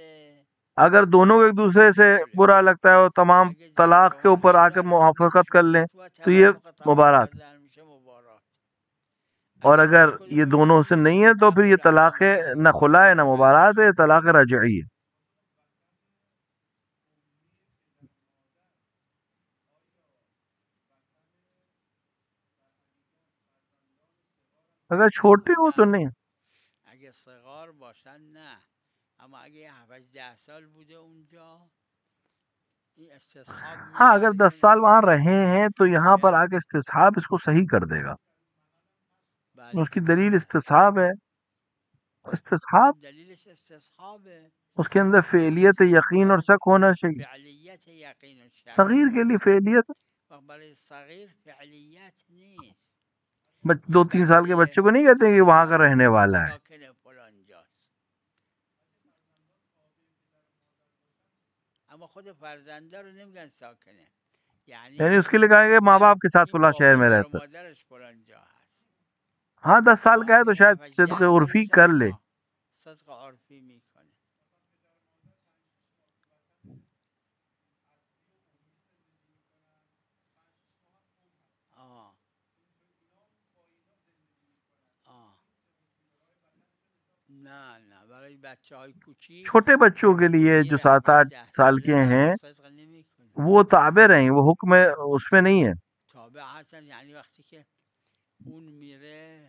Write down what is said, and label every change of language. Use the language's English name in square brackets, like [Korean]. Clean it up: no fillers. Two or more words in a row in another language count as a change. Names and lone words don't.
[Urdu] اگر دونوں کو ایک دوسرے سے برا لگتا ہے اور تمام طلاق کے اوپر آ کے موافقت کر لیں تو یہ مبارات، اور اگر یہ دونوں سے نہیں ہے تو پھر یہ طلاق نہ خلا ہے نہ مبارات ہے، طلاق رجعی ہے۔ اگر چھوٹے ہو تو نہیں، [Persian] اگه صغار باشن نه، اما اگه 7-10 سال بوده اونجا این استصحاب [Urdu] ہاں اگر 10 سال وہاں رہے ہیں تو یہاں پر آ کے استصحاب اس کو صحیح کر دے گا، اس کی دلیل استصحاب ہے۔ استصحاب [Persian] دلیلش استصحاب ہے، [Urdu] اس کے اندر فعلیت یقین اور شک ہونا چاہیے، [Persian] فعلیت یقین و شک، [Urdu] صغیر کے لیے فعلیت، [Persian] برای صغیر فعلیت نیست۔ [Urdu] 2-3 سال کے بچے کو نہیں کہتے کہ وہاں کا رہنے والا ہے، [Persian] ساکن فلانجاست، اما خود فرزنده رو نمیگن ساکنه، [Urdu] یعنی اس کے لیے کہیں گے ماں باپ کے ساتھ فلاں شہر میں رہتا ہے۔ [Persian] مادرش فلانجا هست، [Urdu] ہاں 10 سال کا ہے تو شاید صدق عرفی کر لے، [Persian] صدق عرفی میکنه۔ نه برای بچه های کوچیک [Urdu] چھوٹے بچوں کے لیے جو 7-8 سال کے ہیں وہ تابع رہیں، وہ حکم اس میں نہیں ہے، [Persian] تابع هستن، یعنی وقتی که اون میره